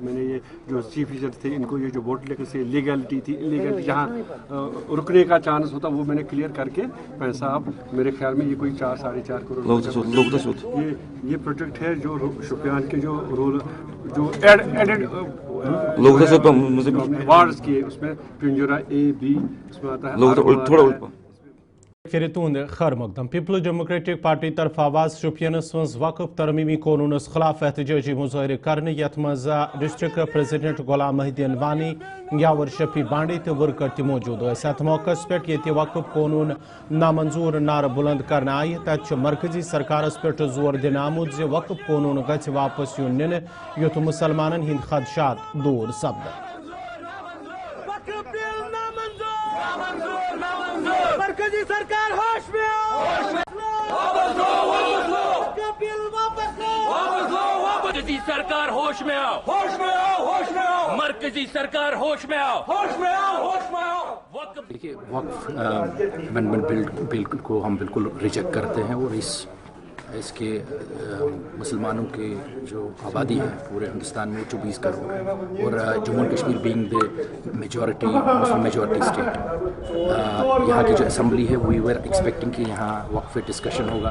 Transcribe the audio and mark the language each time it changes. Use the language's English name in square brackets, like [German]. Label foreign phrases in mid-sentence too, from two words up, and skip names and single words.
[Hindi] मैंने ये जो [English] chief engineer [Hindi] थे इनको ये जो बॉटलनेक्स से लीगलिटी थी, इलीगलिटी जहाँ रुकने का चांस होता वो मैंने क्लियर करके पैसा, अब मेरे ख्याल में ये कोई 4-4.5 करोड़ ये प्रोजेक्ट है जो शोपियान के जो रोल जो [English] added wards [Hindi] किए, उसमें पिंजरा A, B उसमें आता है। [Kashmiri] फिर तुंद खैर मकदम पीपल्स डेमोक्रेटिक पार्टी तरफ आवाज शोपियानस मज वक्फ तरमीमी कानूनस खिलाफ एहतजाजी मुजाहरे करने यथ मज [English] district president [Kashmiri] गुलाम महिदीन वानी यावर शफी बांडी तो वर्कर ति मौजूद अत मौकस पे ये वक्फ कानून नामंजूर नार बुलंद करने आई। तथ मरकजी सरकारस पे जोर दिन आमुद जे वक्फ कानून गछ वापस यून निन युथ मुसलमानन हिंद खदशात दूर सपद। [Hindi] मरकजी सरकार होश में आओ, बिल वापस लो। मरकजी सरकार होश में आओ, होश में आओ, होश में आओ, मरकजी सरकार होश में आओ, होश में आओ, होश में आओ। देखिए, वक्फ अमेंडमेंट बिल को हम बिल्कुल रिजेक्ट करते हैं और इसके मुसलमानों की जो आबादी है पूरे हिंदुस्तान में 24 करोड़ है और जम्मू एंड कश्मीर [English] being the majority Muslim majority state, [Hindi] यहाँ की जो असम्बली है [English] we were expecting [Hindi] कि यहाँ वक्फ पे डिस्कशन होगा।